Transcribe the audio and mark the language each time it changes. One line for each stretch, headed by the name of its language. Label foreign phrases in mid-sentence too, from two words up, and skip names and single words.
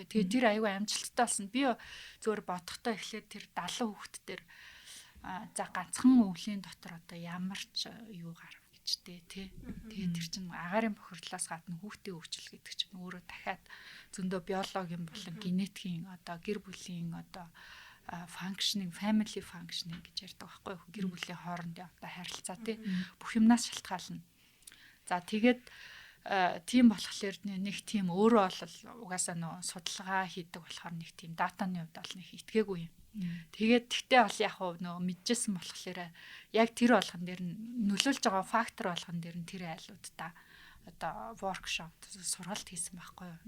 Mongolian: Тэгээ тэр аюу амжилттай болсон. Би зөвөр бодохдоо эхлээд тэр 70 хүүхэд дээр за ганцхан өвлийн дотор одоо ямар ч юу гарав гэжтэй тий. Тэгээ тэр чинь агаарын бохирдлоос гадна хүүхдийн хөгжил гэдэг чинь өөрөө дахиад зөндөө биологийн болон генетикийн одоо гэр бүлийн одоо
English: functioning family functioning
Mongolian: гэж ярьдаг байхгүй юу? Гэр бүлийн хоорондын одоо харилцаа тий бүх юмнаас шалтгаална. За тэгээд тийм болохоор нэг тийм өөрөө бол угаасаа нөө судалгаа хийдэг болохоор нэг тийм датаны хувьд бол нэг итгээгүй юм. Тэгээд тэгтээ бол яг нөө мэдчихсэн болохоор яг тэр болгон дээр нь нөлөөлж байгаа фактор болгон дээр нь тэр айлуудаа одоо workshop сургалт хийсэн байхгүй юу?